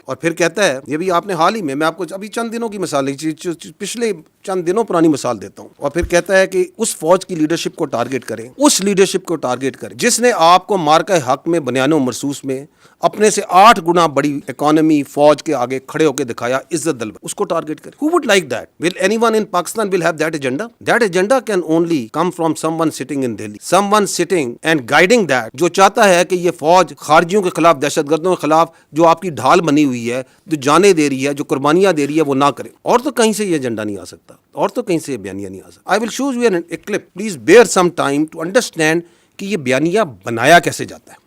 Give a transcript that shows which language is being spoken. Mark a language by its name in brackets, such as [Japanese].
[Urdu] اور پھر کہتا ہے، یہ بھی آپ نے حال ہی میں آپ کو ابھی چند دنوں کی مثال پچھلے چند دنوں پرانی مثال دیتا ہوں، اور پھر کہتا ہے کہ اس فوج کی لیڈرشپ کو ٹارگٹ کریں، اس لیڈرشپ کو ٹارگٹ کریں جس نے آپ کو مارکہ حق میں بنیان و مرصوص میں اپنے سے 8 گنا بڑی اکانومی فوج کے آگے کھڑے ہو کے دکھایا، عزت دل. اس کو ٹارگٹ کریں. [English] Who would like that? Will anyone in Pakistan will have that agenda? That agenda can only come from someone sitting in Delhi. Someone sitting and guiding that, [Urdu] جو چاہتا ہے کہ یہ فوج خارجیوں کے خلاف، دہشت گردوں کے خلاف جو آپ کی ڈھال بنی ہوئی ہے، جو جانیں دے رہی ہے، جو قربانیاں دے رہی ہے، وہ نہ کرے. اور تو کہیں سے یہ ایجنڈا نہیں آ سکتا، اور تو کہیں سے یہ بیانیہ نہیں آ سکتا. [English] I will show you a clip. Please bear some time to understand [Urdu] کہ یہ بیانیہ بنایا کیسے جاتا ہے.